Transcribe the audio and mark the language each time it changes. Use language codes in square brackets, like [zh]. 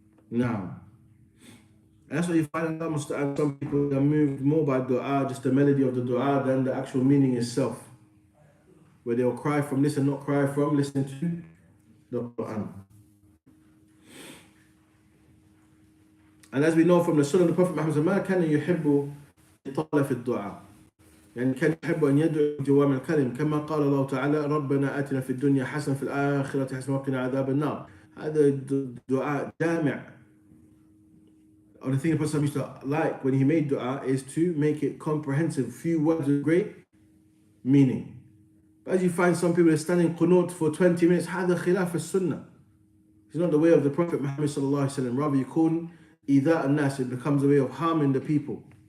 [en] Now, and that's what you find in some people are moved more by dua, just the melody of the dua, than the actual meaning itself. Where they'll cry from this and not cry from listening to the Quran. And as we know from the Sunnah of the Prophet Muhammad, [ar] ما كان يحب يطال في الدعاء. يعني كان يحب أن يدعو جوام الكلم كما قال الله تعالى ربنا آتنا في الدنيا حسنة في الآخرة حسنة وقنا عذاب النار. هذا دعاء جامع. [en] Or the thing the Prophet used to like when he made dua is to make it comprehensive, few words with great meaning. But as you find some people are standing qunut for 20 minutes, [ar] هذا خلاف السنة. [en] It's not the way of the Prophet Muhammad sallallahu alaihi wasallam. Rather, [ar] يكون إيذاء الناس, [en] it becomes a way of harming the people.